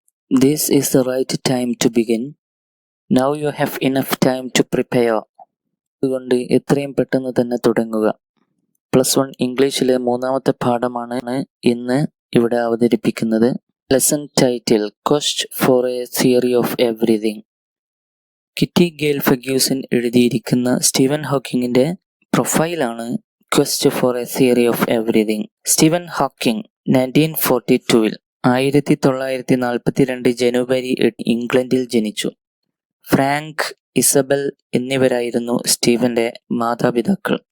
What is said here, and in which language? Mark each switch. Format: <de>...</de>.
<en>This is the right time to begin. Now you have enough time to prepare.</en> <ml>അതുകൊണ്ട് എത്രയും പെട്ടെന്ന് തന്നെ തുടങ്ങുക. +1 ഇംഗ്ലീഷിലെ മൂന്നാമത്തെ പാഠമാണ് ഇന്ന് ഇവിടെ അവതരിപ്പിക്കുന്നത്.</ml> <en>Lesson title Quest for a Theory of Everything.</en> <ml>Kitty GAIL Ferguson എഴുതിയിരിക്കുന്ന Steven ഹോക്കിങ്ങിന്റെ പ്രൊഫൈലാണ് quest for A theory of everything. Steven Hawking 1942 1942 ജനുവരി 8 ഇംഗ്ലണ്ടിൽ ജനിച്ചു. ഫ്രാങ്ക്, ഇസബൽ എന്നിവരായിരുന്നു സ്റ്റീവന്റെ മാതാപിതാക്കൾ.</ml>